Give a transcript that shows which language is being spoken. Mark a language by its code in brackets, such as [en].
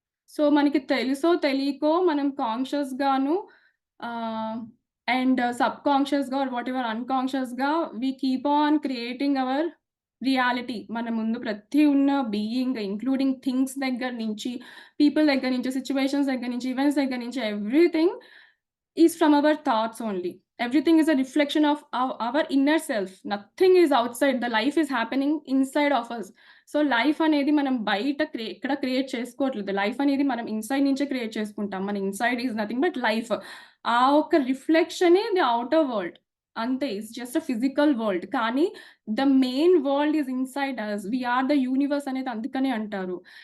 [en] so, [te] మనకి తెలుసో తెలియకో మనం కాన్షియస్‌గాను [en] Ah, and సబ్‌కాన్షియస్‌గా or whatever అన్‌కాన్షియస్‌గా we keep on creating our reality. [te] మన ముందు ప్రతి ఉన్న [en] being including things [te] దగ్గర నుంచి, పీపుల్ దగ్గర నుంచి, సిట్యుయేషన్స్ దగ్గర నుంచి, ఈవెంట్స్ దగ్గర నుంచి [en] Everything is from our thoughts only. Everything is a reflection of our inner self. Nothing is outside. The life is happening inside of us. [te] So, life అనేది మనం బయట ఎక్కడ క్రియేట్ చేసుకోవట్లేదు. లైఫ్ అనేది మనం ఇన్‌సైడ్ నుంచే క్రియేట్ చేసుకుంటాం. [en] మన inside is nothing but life. [te] ఆ ఒక్క రిఫ్లెక్షనే [en] The outer world. అంతే. It's just a physical world. కానీ the main world is inside us. We are the universe [te] అనేది అందుకనే అంటారు.